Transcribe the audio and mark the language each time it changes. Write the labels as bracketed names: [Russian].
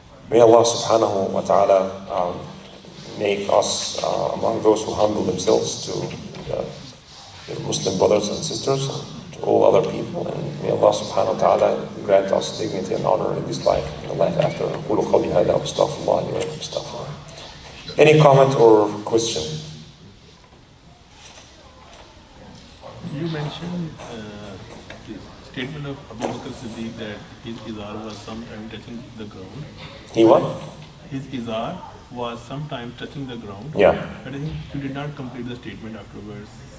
[English] May Allah Subhanahu wa Taala make us among those who humble themselves to the Muslim brothers and sisters, and to all other people, and may Allah Subhanahu wa Taala grant us dignity and honor in this life and the life after. [Arabic] أقول قولي هذا وأستغفر الله لي ولكم استغفروه. [English] Any comment or question? You mentioned the statement of Abu Bakr Siddiq that his izar was sometime touching the ground. He what? His izar was sometime touching the ground. Yeah. But I think he did not complete the statement afterwards.